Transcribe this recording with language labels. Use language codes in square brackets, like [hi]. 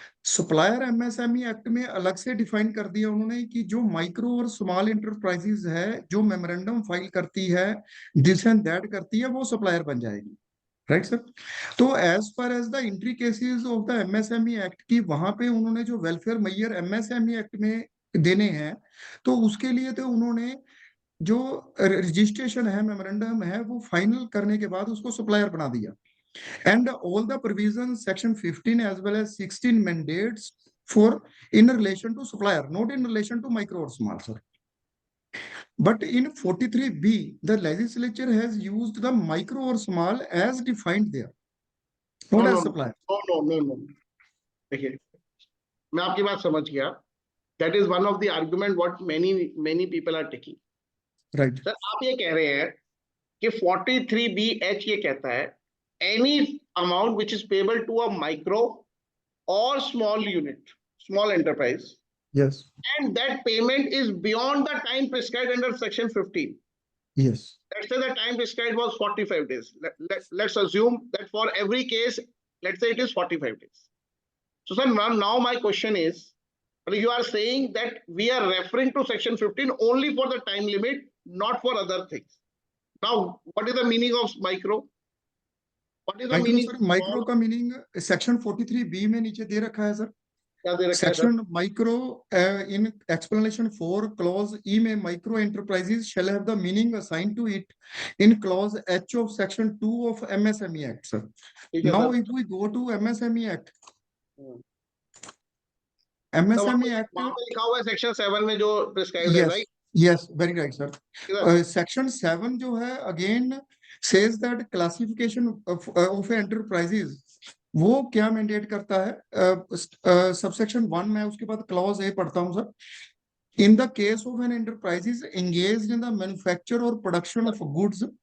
[hi] Supplier MSME act में अलग से डिफाइन कर दिया उन्होंने कि जो माइक्रो और स्मॉल एंटरप्राइजेस है जो मेमोरेंडम फाइल करती है, दिस एंड दैट करती है, वो सप्लायर बन जाएगी. Right sir. तो [en] as per as the entry cases of the MSME act [hi] की वहां पे उन्होंने जो वेलफेयर मेजर एमएसएमई एक्ट में देने हैं, तो उसके लिए तो उन्होंने जो रजिस्ट्रेशन है, मेमोरेंडम है, वो फाइनल करने के बाद उसको सप्लायर बना दिया. [en] And all the provisions section 15 as well as 16 mandates for in relation to supplier, not in relation to micro or small, sir. But in 43B, the legislature has used the micro or small as defined there, not as supplier. No. [hi] देखिए, मैं आपकी बात समझ गया. [en] That is one of the argument what many people are taking. Right. [hi] Sir आप ये कह रहे हैं कि 43BH ये कहता है [en] any amount which is payable to a micro or small unit, small enterprise, Yes. and that payment is beyond the time prescribed under section 15. Yes. Let's say the time prescribed was 45 days. Let's assume that for every case, let's say it is 45 days. So sir, now my question is, you are saying that we are referring to section 15 only for the time limit, not for other things. Now, what is the meaning of micro? What is the meaning? [hi] Sir micro का meaning section 43B में नीचे दे रखा है sir. क्या दे रखा है sir? [en] Section micro in explanation 4 clause E में micro enterprises shall have the meaning assigned to it in clause H of section 2 of MSME act. Sir now if we go to MSME act, MSME act [hi] वहां पे लिखा हुआ है section 7 में जो prescribed है, right? [en] Yes, very right, sir. Section 7 जो है again says that classification of enterprises, [hi] वो क्या mandate करता है? Subsection 1 में उसके बाद clause A पढ़ता हूँ sir. [en] In the case of an enterprise is engaged in the manufacture or production of goods.